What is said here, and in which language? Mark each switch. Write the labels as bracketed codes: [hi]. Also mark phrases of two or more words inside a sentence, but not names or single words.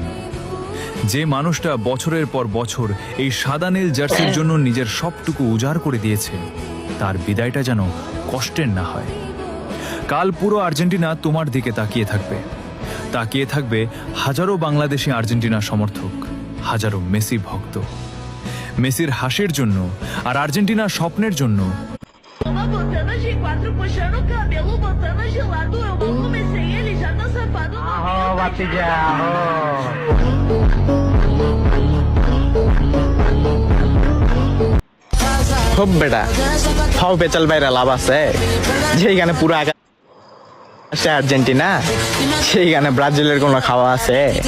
[bn] যে মানুষটা বছরের পর বছর এই সাদা নীল জার্সির জন্য নিজের সবটুকু উজাড় করে দিয়েছে, তার বিদায়টা যেন কষ্টের না হয়। কাল পুরো আর্জেন্টিনা তোমার দিকে তাকিয়ে থাকবে হাজারো বাংলাদেশি আর্জেন্টিনা সমর্থক, হাজারো মেসি ভক্ত। মেসির হাসির জন্য আর আর্জেন্টিনার স্বপ্নের জন্য [pt] Uma botando G4 puxando o cabelo, botando gelado. Eu não comecei, ele já tá safado. [bn] খুব বেটা ফাও পেচাল বাইরে লাভ আছে, যেইখানে পুরো আকাশে আর্জেন্টিনা, সেইখানে ব্রাজিলের কোনো খাওয়া আছে?